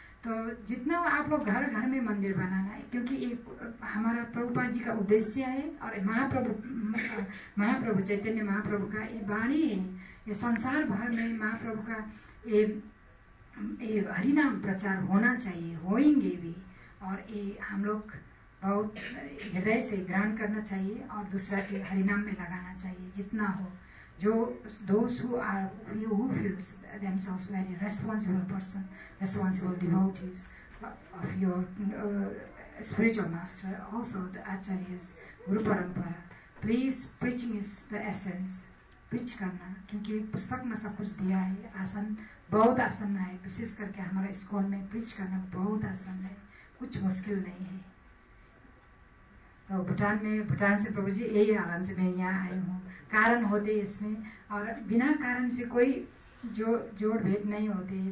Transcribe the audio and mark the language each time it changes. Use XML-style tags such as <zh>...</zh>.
<hi>तो जितना आप लोग घर घर में मंदिर बनाना है, क्योंकि एक हमारा प्रभुपाद जी का उद्देश्य है, और महाप्रभु चैतन्य महाप्रभु का ये वाणी है, ये संसार भर में महाप्रभु का ये हरिनाम प्रचार होना चाहिए, होएंगे भी। और ये हम लोग बहुत हृदय से ग्रहण करना चाहिए और दूसरा के हरिनाम में लगाना चाहिए जितना हो।</hi> <en>जो those who feels themselves very responsible person, responsible devotees of your spiritual master, also the acharyas, Guru Parampara, please preaching is the essence.</en> <hi>preach करना, क्योंकि पुस्तक में सब कुछ दिया है, आसान बहुत आसान है। विशेष करके हमारा स्कूल में प्रीच करना बहुत आसान है, कुछ मुश्किल नहीं है। तो भूटान से प्रभु जी यही आनंद से मैं यहाँ आई हूँ। कारण होते इसमें, और बिना कारण से कोई जोड़ भेद नहीं होते।</hi>